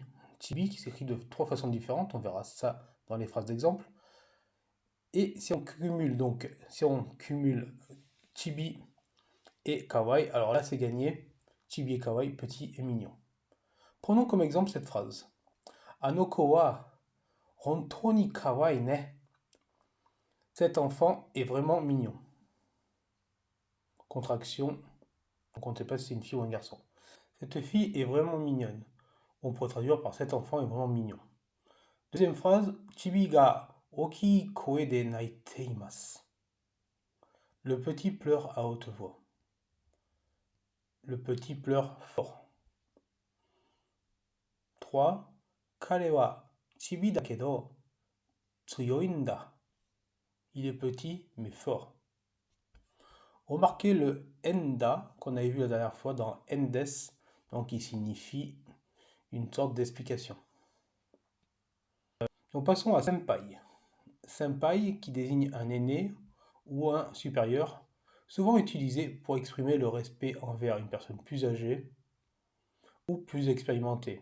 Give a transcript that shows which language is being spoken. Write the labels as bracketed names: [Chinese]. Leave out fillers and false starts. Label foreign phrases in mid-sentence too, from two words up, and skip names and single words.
[French] Chibi qui s'écrit de trois façons différentes, on verra ça dans les phrases d'exemple. Et si on cumule chibi et kawaii, alors là c'est gagné. Chibi et kawaii, petit et mignon. Prenons comme exemple cette phrase. [Japanese] あの子は本当に可愛いね. [French] Cet enfant est vraiment mignon. Contraction, on ne sait pas si c'est une fille ou un garçon. Cette fille est vraiment mignonne. On pourrait traduire par cet enfant est vraiment mignon. Deuxième phrase, [Japanese] チビが大きい声で泣いています. [French] Le petit pleure à haute voix. Le petit pleure fort. 3. [Japanese] 彼はチビだけど強いんだ. [French] Il est petit mais fort. Remarquez le enda qu'on avait vu la dernière fois dans endes, donc qui signifie une sorte d'explication. Donc passons à senpai. Senpai qui désigne un aîné ou un supérieur, souvent utilisé pour exprimer le respect envers une personne plus âgée ou plus expérimentée.